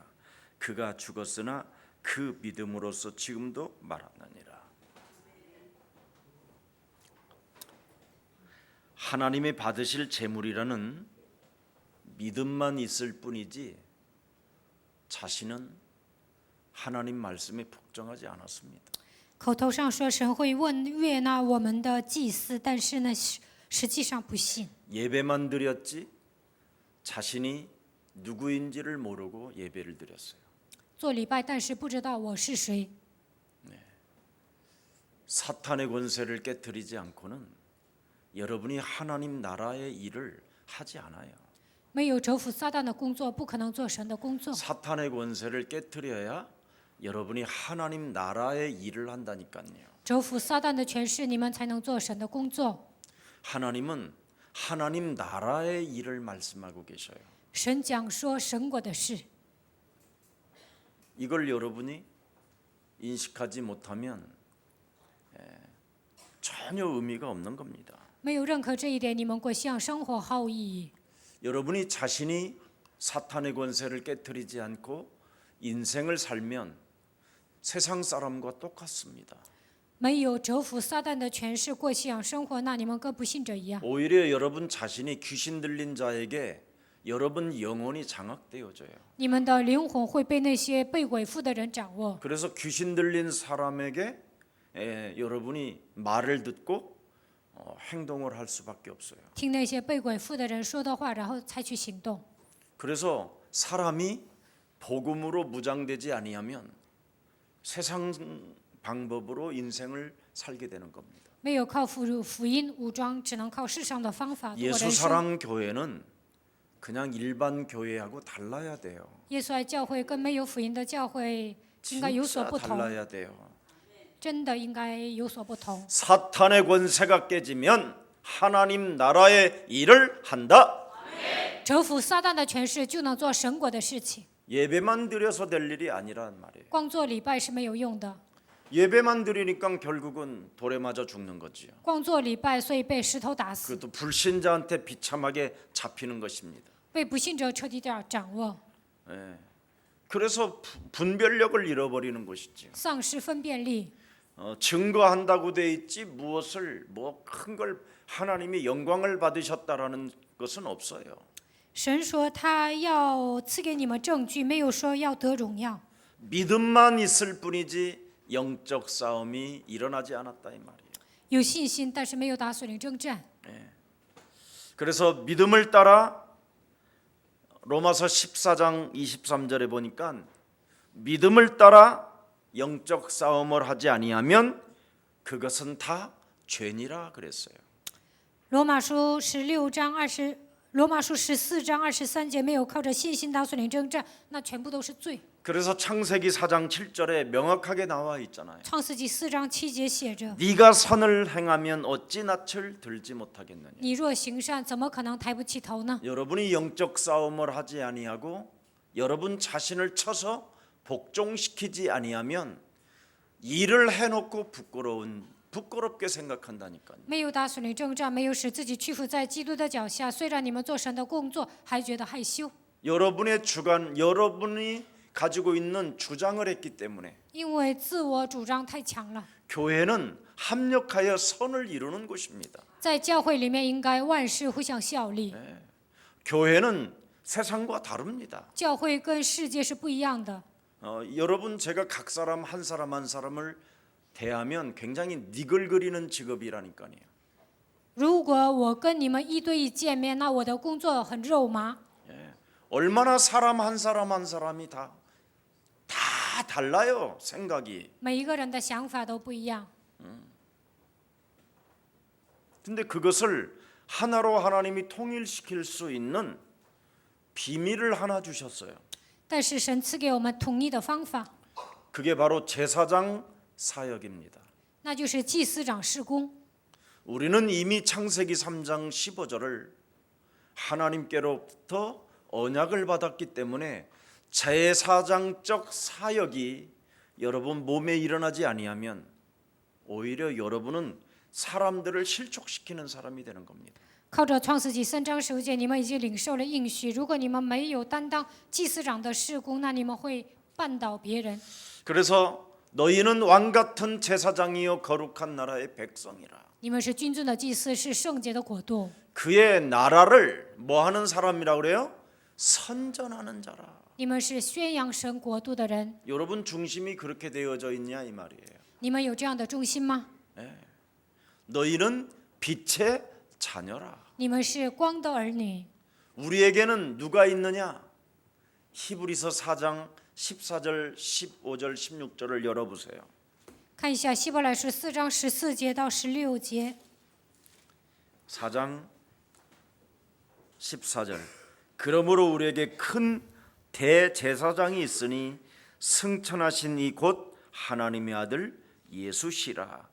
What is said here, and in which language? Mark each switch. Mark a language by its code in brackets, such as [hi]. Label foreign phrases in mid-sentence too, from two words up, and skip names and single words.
[ko] 그가 죽었으나 그 믿음으로써 지금도 말하느니라. 하나님이 받으실 제물이라는 믿음만 있을 뿐이지 자신은 하나님 말씀에 복종하지 않았습니다. [zh] 口头上说神会悦纳我们的祭司，但是呢，实际上不信。 [ko] 예배만 드렸지 자신이 누구인지를 모르고 예배를 드렸어요. [zh] 做礼拜，但是不知道我是谁。 [ko] 사탄의 권세를 깨뜨리지 않고는 여러분이 하나님 나라의 일을 하지 않아요. [zh] 没有折服撒旦的工作，不可能做神的工作。 [ko] 사탄의 권세를 깨트려야 여러분이 하나님 나라의 일을 한다니까요. [zh] 折服撒旦的权势，你们才能做神的工作。 [ko] 하나님은 하나님 나라의 일을 말씀하고 계셔요. [zh] 神讲说神国的事， [ko] 이걸 여러분이 인식하지 못하면 전혀 의미가 없는 겁니다. [zh] 没有认可这一点，你们过信仰生活毫无意义。 [ko] 여러분이 자신이 사탄의 권세를 깨트리지 않고 인생을 살면 세상 사람과 똑같습니다. [zh] 没有折服撒旦的权势，过信仰生活，那你们跟不信者一样。 [ko] 오히려 여러분 자신이 귀신 들린 자에게 여러분 영혼이 장악되어져요. [zh] 你们的灵魂会被那些被鬼附的人掌握， [ko] 그래서 귀신 들린 사람에게 여러분이 말을 듣고 행동을 할 수밖에 없어요. [zh] 听那些被鬼附的人说的话，然后采取行动。 [ko] 그래서 사람이 복음으로 무장되지 아니하면 세상 방법으로 인생을 살게 되는 겁니다. [zh] 没有靠福音武装，只能靠世上的方法度过人生。 [ko] 예수사랑 교회는 그냥 일반 교회하고 달라야 돼요. [zh] 耶稣爱教会跟没有福音的教会应该有所 [ko] 진짜 [zh] 不同， [ko] 달라야 돼요. [zh] 真的应该有所不同。 [ko] 사탄의 권세가 깨지면 하나님 나라의 일을 한다. [zh] 折服撒旦的权势，就能做神国的事情。 [ko] 예배만 드려서 될 일이 아니란 말이에요. [zh] 光做礼拜是没有用的， [ko] 예배만 드리니까 결국은 돌에 맞아 죽는 거지요. [zh] 光做礼拜，所以被石头打死， [ko] 그것도 불신자한테 비참하게 잡히는 것입니다. [zh] 被不信者彻底掌握， [ko] 그래서 분별력을 잃어버리는 것이지요. [zh] 丧失分辨力。 [ko] 증거한다고 돼 있지 무엇을 뭐 큰 걸 하나님이 영광을 받으셨다라는 것은 없어요. [zh] 神说他要赐给你们证据，没有说要得荣耀。 [ko] 믿음만 있을 뿐이지 영적 싸움이 일어나지 않았다 이 말이에요. [zh] 有信心，但是没有打属灵征战。 [ko] 그래서 믿음을 따라 로마서 14장 23절에 보니까 믿음을 따라 영적 싸움을 하지 아니하면 그것은 다 죄니라 그랬어요. [zh] 罗马书14章23节，没有靠着信心打属灵征战，那全部都是罪。 [ko] 그래서 창세기 4장 7절에 명확하게 나와 있잖아요. [zh] 创世纪4章7节写着： [ko] 네가 선을 행하면 어찌 낯을 들지 못하겠느냐. [zh] 你若行善，怎么可能抬不起头呢？ [ko] 여러분이 영적 싸움을 하지 아니하고 여러분 자신을 쳐서 복종시키지 아니하면 일을 해놓고 부끄럽게 생각한다니까요. [zh] 没有打属灵征战，没有使自己屈服在基督的脚下，虽然你们做神的工作，还觉得害羞， [ko] 여러분의 주관, 여러분이 가지고 있는 주장을 했기 때문에 [zh] 因为自我主张太强了。 [ko] 교회는 합력하여 선을 이루는 곳입니다. [zh] 在教会里面，应该万事互相效力。 [ko] 교회는 세상과 다릅니다. [zh] 教会跟世界是不一样的。 [ko] 여러분 제가 각 사람 한 사람을 대하면 굉장히 니글거리는 직업이라니까요. [zh] 如果我跟你们一对一见面，那我的工作很肉麻。 [ko] 얼마나 사람 한 사람이 다 달라요. 생각이. [zh] 每一个人的想法都不一样， [ko] 근데 그것을 하나로 하나님이 통일시킬 수 있는 비밀을 하나 주셨어요. [zh] 但是神赐给我们统一的方法， [ko] 그게 바로 제사장 사역입니다. [zh] 那就是祭司长事工。 [ko] 우리는 이미 창세기 3장 15절을 하나님께로부터 언약을 받았기 때문에 제사장적 사역이 여러분 몸에 일어나지 아니하면 오히려 여러분은 사람들을 실족시키는 사람이 되는 겁니다. [zh] 靠着创世纪3章15节，你们已经领受了应许。如果你们没有担当祭司长的事工，那你们会绊倒别人。 [ko] 그래서 너희는 왕 같은 제사장이요 거룩한 나라의 백성이라. [zh] 你们是君尊的祭司，是圣洁的国度。 [ko] 그의 나라를 뭐 하는 사람이라고 그래요? 선전하는 자라. [zh] 你们是宣扬神国度的人。 [ko] 여러분 중심이 그렇게 되어져 있냐 이 말이에요. [zh] 你们有这样的重心吗？ [ko] 너희는 빛의 자녀라. [zh] 你们是光的儿女。 [ko] 우리에게는 누가 있느냐? 히브리서 4장 14절, 15절, 16절을 열어보세요. [zh] 看一下希伯来书4章14节到16节。 [ko] 4장 14절 그러므로 우리에게 큰 대제사장이 있으니 승천하신 이 곧 하나님의 아들 예수시라.